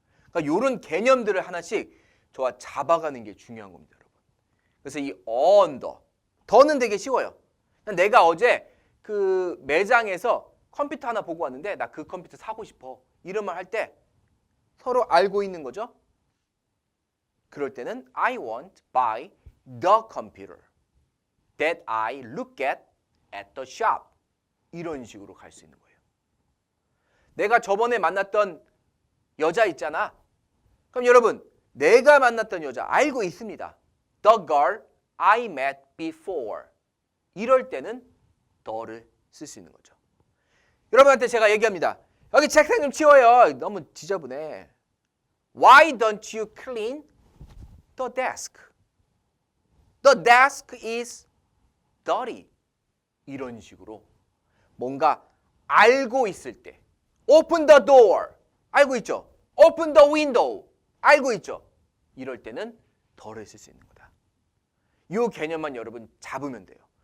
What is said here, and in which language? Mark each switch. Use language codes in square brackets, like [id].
[ko] 그러니까 이런 개념들을 하나씩 저와 잡아가는 게 중요한 겁니다, 여러분. 그래서 이 under, 더는 되게 쉬워요. 내가 어제 그 매장에서 컴퓨터 하나 보고 왔는데 나 그 컴퓨터 사고 싶어. 이런 말 할 때 서로 알고 있는 거죠. 그럴 때는 [en] I want to buy the computer that I look at the shop. [ko] 이런 식으로 갈 수 있는 거예요. 내가 저번에 만났던 여자 있잖아. 그럼 여러분 내가 만났던 여자 알고 있습니다. [en] The girl I met before. [ko] 이럴 때는 the를 쓸 수 있는 거죠. 여러분한테 제가 얘기합니다. 여기 책상 좀 치워요. 너무 지저분해. [en] Why don't you clean the desk? The desk is dirty. [ko] 이런 식으로 뭔가 알고 있을 때 [en] Open the door. [ko] 알고 있죠? [en] Open the window. [ko] 알고 있죠? 이럴 때는 the를 쓸 수 있는 거다. 이 개념만 여러분 잡으면 돼요.